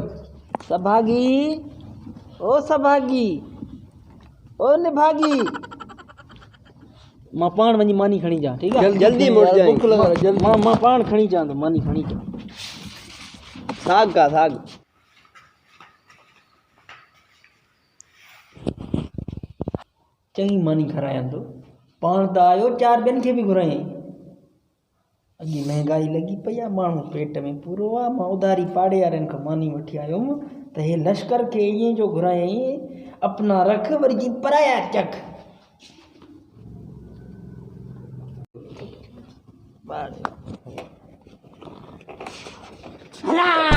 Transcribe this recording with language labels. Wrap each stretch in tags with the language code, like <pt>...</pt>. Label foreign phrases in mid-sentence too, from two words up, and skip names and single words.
<sd>सभागी ओ सभागी ओ निभागी मां पाण वञी मानी खणी अचां ठीकु आहे</sd> <hi>जल्दी मुड़ जाए</hi> <sd>बुख लॻल जल्दी मां पाण खणी अचां थो मानी खणी अचां।</sd> <hi>साग का साग</hi> <sd>चङी मानी खारायां थो पाण त आयो चारि ॿियनि खे बि घुरायईं अॼु महांगाई लॻी पई आहे माण्हू पेट में पूरो आहे मां उधारी पाड़े वारनि खां मानी वठी आयुमि त हे लश्कर खे ईअं जो घुरायईं अपना रख वरी जी पराया चख। हला</sd>